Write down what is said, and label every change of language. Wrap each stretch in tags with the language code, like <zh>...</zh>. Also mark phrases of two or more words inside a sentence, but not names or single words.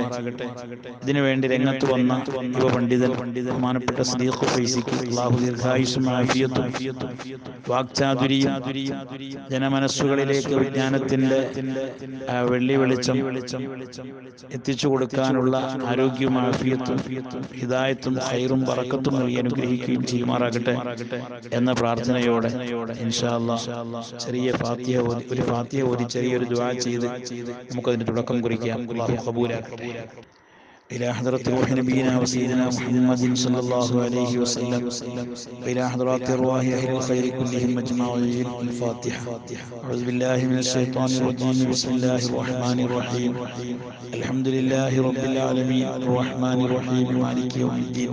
<ml>ഇതിനുവേണ്ടി രംഗത്ത് വന്ന യുവ പണ്ഡിതൻ ബഹുമാനപ്പെട്ട സദീഖ് ഫൈസിക്ക് അല്ലാഹു ദീർഘ ദീർഘായുസ്സും ആഫിയത്തും വാക്ചാതുരിയും ജനമനസ്സുകളിലേക്ക് വിജ്ഞാനത്തിന്റെ വെള്ളി വെളിച്ചം എത്തിച്ചു കൊടുക്കാനുള്ള ആരോഗ്യവും ആഫിയത്തും ഹിദായത്തും ഖൈറും ബറക്കത്തും നൽകി അനുഗ്രഹിക്കുകയും ചെയ്യുമാറാകട്ടെ എന്ന പ്രാർത്ഥനയോടെ</ml> <ar>إن شاء الله</ar> <ml>ചെറിയ ഒരു ഫാത്തിഹ ഓതി ചെറിയൊരു ദുആ ചെയ്ത് നമുക്കതിന് തുടക്കം കുറിക്കാം. അല്ലാഹു ഖബൂലാക്കട്ടെ.</ml> <ar>إلى حضرة روح نبينا وسيدنا محمد صلى الله عليه وسلم وإلى حضرات أرواح أهل الخير كلهم أجمعين. الفاتحة. أعوذ بالله من الشيطان الرجيم. بسم الله الرحمن الرحيم. الحمد لله رب العالمين الرحمن الرحيم مالك يوم الدين.</ar>